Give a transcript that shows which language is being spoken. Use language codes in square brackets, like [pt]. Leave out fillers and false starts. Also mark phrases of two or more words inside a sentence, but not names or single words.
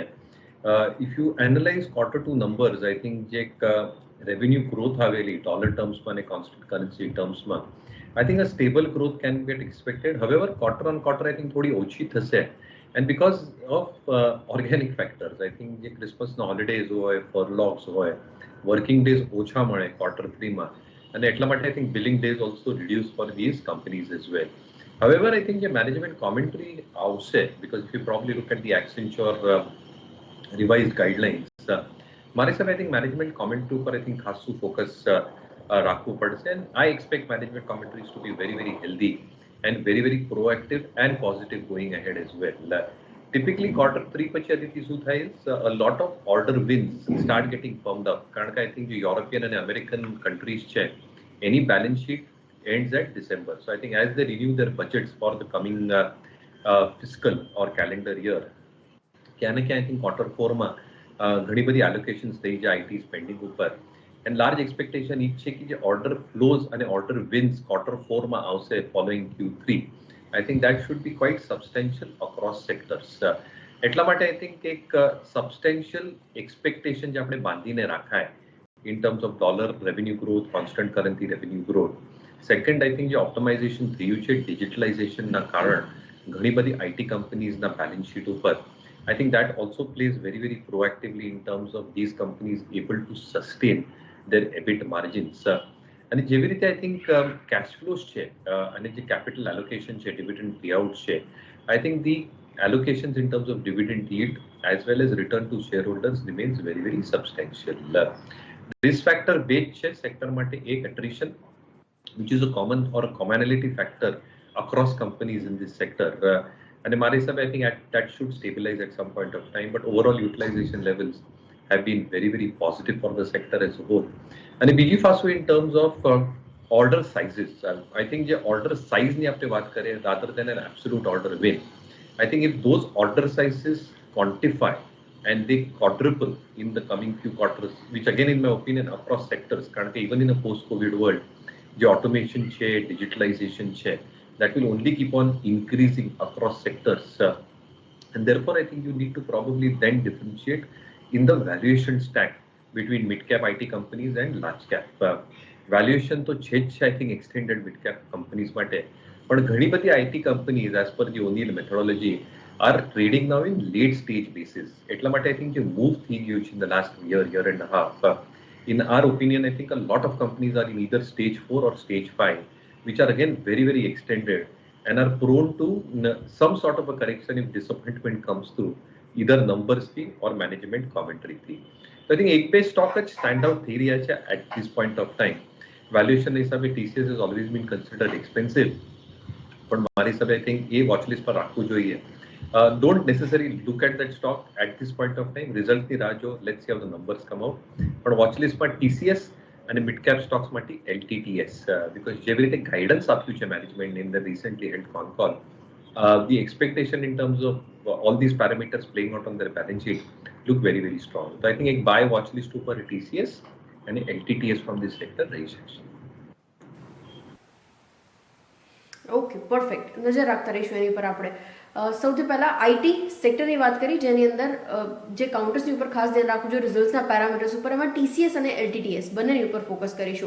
[en] If you analyze Q2 numbers, I think [gu] જે એક [en] revenue growth આવેલી dollar termsમાં અને constant currency termsમાં, I think a stable growth can get expected. However quarter on quarter I think [gu] થોડી ઓછી થશે, [en] and because of organic factors. I think જે ક્રિસમસના હોલિડેઝ હોય, ફરલોક્સ હોય, working days [gu] ઓછા મળે [en] Q3માં, [gu] અને એટલા માટે [en] I think billing days also reduce for these companies as well. However, I think the management commentary આવશે, because if you probably look at the Accenture revised guidelines, [gu] મારી સાથે [en] I think management commentary [gu] ઉપર [en] I think [gu] ખાસું ફોકસ રાખવું પડશે, [en] and I expect management commentaries to be very, very healthy and very, very proactive and positive going ahead as well. Typically Q3 [gu] પછી આદિત્ય શું થાય [en] is a lot of order wins start getting firmed up, [gu] કારણ કે [en] I think [gu] જે યુરોપિયન અને અમેરિકન કન્ટ્રીઝ છે એની બેલેન્સ શીટ [en] ends at December. So I think as they renew their budgets for the coming fiscal or calendar year, [gu] ક્યાં ને ક્યાં [en] I think [gu] Q4માં ઘણી બધી allocations થઈ જાય [en] IT spending [gu] ઉપર, [en] and large expectation [gu] એ છે કે જે [en] order flows [gu] અને [en] order wins [gu] Q4માં આવશે [en] following Q3. I think that should be quite substantial across sectors. [gu] એટલા માટે [en] I think [gu] એક [en] substantial expectation [gu] જે આપણે બાંધીને રાખાય [en] in terms of dollar revenue growth, constant currency revenue growth. Second, I think જે ઓપ્ટિમાઇઝેશન [gu] થયું છે [en] ડિજિટલાઇઝેશનના [gu] કારણ ઘણી બધી [en] IT companiesના balance sheet ઉપર, I think that also plays very very proactively in terms of these companies able to sustain their EBIT margins. [gu] અને જેવી રીતે [en] I think cash flows [gu] છે અને જે [en] capital allocation છે, dividend payout છે, I think the allocations in terms of dividend yield as well as return to shareholders remains very, very substantial. Risk factor based છે સેક્ટર [gu] માટે એક [en] attrition, which is a common or a commonality factor across companies in this sector. And [gu] મારા હિસાબે [en] I think that should stabilize at some point of time, but overall utilization levels have been very, very positive for the sector as a whole. And [gu] બીજી પાછું [en] in terms of order sizes, I think જે order size [gu] ની આપણે વાત કરીએ [en] rather than an absolute order win, I think if those order sizes quantify and they quadruple in the coming few quarters, which again in my opinion across sectors, [gu] કારણ કે [en] even in a post-COVID world, જે automation છે, digitalization છે, that will only keep on increasing across sectors. And therefore, I think you need to probably then differentiate in the valuation stack between mid-cap IT companies and large-cap. [gu] Valuation તો છે જ, [en] I think extended mid-cap companies માટે, [gu] પણ ઘણી બધી [en] IT companies as per the O'Neill methodology are trading now in late stage basis. [gu] એટલા માટે [en] I think જે move [gu] થઈ ગયું છે [en] in the last year and a half, in our opinion, I think a lot of companies are in either stage 4 or stage 5, which are again very, very extended and are prone to some sort of a correction if disappointment comes through, either numbers thi or management commentary thi. So I think [gu] એક બે [en] stock જ stand out [gu] થઈ રહ્યા છે [en] at this point of time. Valuation હિસાબે TCS has always been considered expensive, [gu] પણ મારી હિસાબે [en] I think [gu] એ [en] watch list [gu] પર રાખવું જોઈએ. [en] Don't necessarily look at that stock at this point of time. [gu] Result ની રાહ જો, [en] let's see how the numbers come out. પણ watch listમાં TCS અને mid cap stocks માટે LTTS બીકોઝ [gu] જેવી રીતે ગાઈડન્સ આપ્યું છે [en] management in the recently held con call the expectation in terms of all these parameters playing out on their balance sheet look very very strong. So I think एक buy watch list ઉપર TCS અને LTTS from this sector [gu] રહી શકશે. ઓકે પરફેક્ટ, નજર રાખતા રહીશું એની પર આપણે. સૌથી પહેલા આઈટી સેક્ટરની વાત કરી જેની અંદર જે કાઉન્ટર્સની ઉપર ખાસ ધ્યાન રાખવું જોઈએ રિઝલ્ટ્સના પેરામીટર્સ ઉપર, એમાં TCS અને LTTS બંનેની ઉપર ફોકસ કરીશું.